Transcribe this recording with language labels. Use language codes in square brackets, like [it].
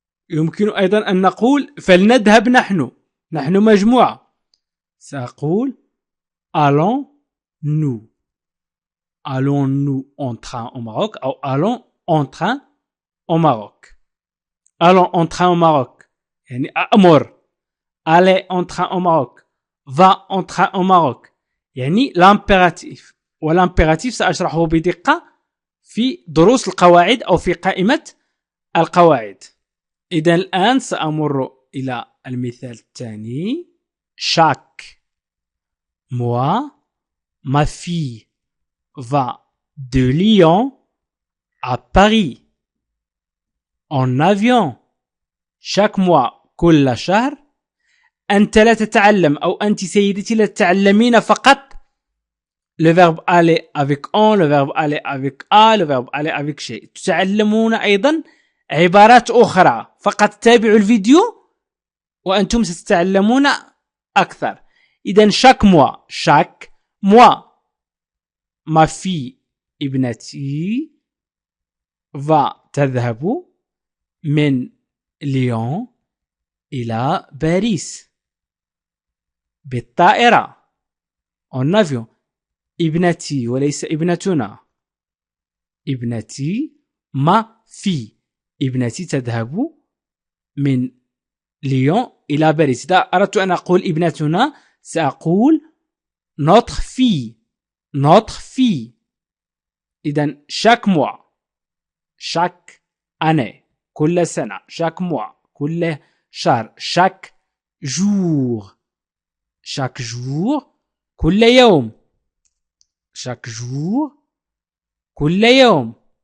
[ar] يمكن أيضا أن نقول فلنذهب نحن مجموعة سأقول [fr] allons nous en train au Maroc أو allons en train au Maroc. allons en train au Maroc [ar] يعني أأمر. [fr] aller en train au Maroc. va en train au Maroc يعني l'impératif. [ar] والimpératif سأشرحه بدقة في دروس القواعد أو في قائمة القواعد. إذا الآن سأمر إلى المثال الثاني. [fr] chaque mois ma fille va de Lyon à Paris en avion. chaque mois [ar] كل شهر. أنت لا تتعلم أو أنت سيدتي لا تتعلمين فقط [fr] le verbe aller avec on, le verbe aller avec a, le verbe aller avec شيء. [ar] تتعلمون أيضا عبارات أخرى. فقط تابعوا الفيديو وأنتم ستتعلمون أكثر. إذن [fr] chaque mois ma fille [ar] ابنتي va تذهب من ليون إلى باريس بالطائرة [fr] en avion. [ar] ابنتي وليس ابنتنا. ابنتي ما في ابنتي تذهب من ليون إلى باريس. إذا أردت أن أقول ابنتنا سأقول [fr] notre fille. notre fille. إذن chaque mois, chaque année, [ar] كل سنة, [fr] chaque mois, [ar] كل شهر, [fr] chaque jour, chaque jour, [ar] كل يوم, [fr] chaque jour, كل يوم.